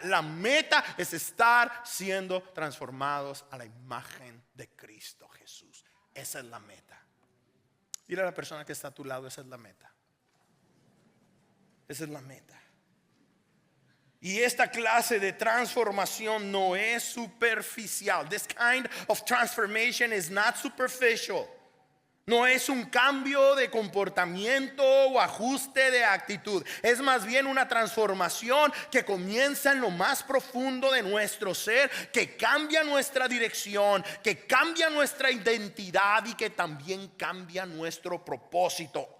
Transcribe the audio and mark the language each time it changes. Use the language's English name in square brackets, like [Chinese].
[Spanish] La meta es estar siendo transformados a la imagen de Cristo Jesús. Esa es la meta. Dile a la persona que está a tu lado: esa es la meta. Esa es la meta. Y esta clase de transformación no es superficial. [English] This kind of transformation is not superficial. [Spanish] No es un cambio de comportamiento o ajuste de actitud. Es más bien una transformación que comienza en lo más profundo de nuestro ser, que cambia nuestra dirección, que cambia nuestra identidad y que también cambia nuestro propósito.